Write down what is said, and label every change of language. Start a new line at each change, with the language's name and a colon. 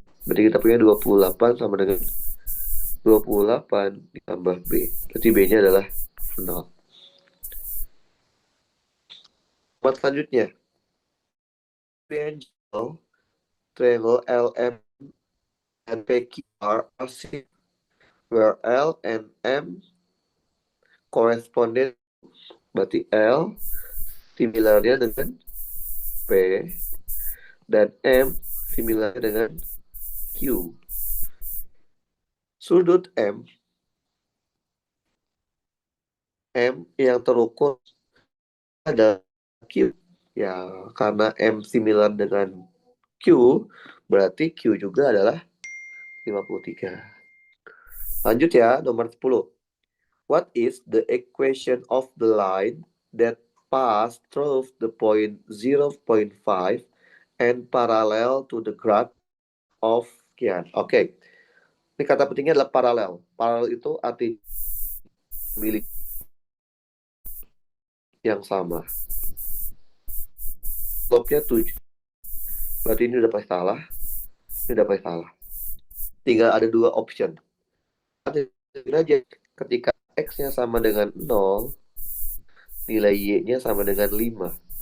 Indonesian: Berarti kita punya 28 sama dengan 28 ditambah b. Berarti b-nya adalah 0. Nomor selanjutnya,
English: triangle LM and PQR are seen, where L and M corresponded.
Indonesian: Berarti L similarnya dengan P dan M similar dengan Q. Sudut M yang terukur adalah Q. Ya, karena M similar dengan Q, berarti Q juga adalah 53. Lanjut ya, nomor 10.
English: What is the equation of the line that pass through the point 0.5 and parallel to the graph of
Indonesian: sekian? Oke. Ini kata pentingnya adalah paralel. Paralel itu arti milik yang sama. Slope-nya 7. Berarti ini udah pasti salah. Ini udah pasti salah. Tinggal ada dua option. Aja ketika X-nya sama dengan 0, nilai Y-nya sama dengan 5.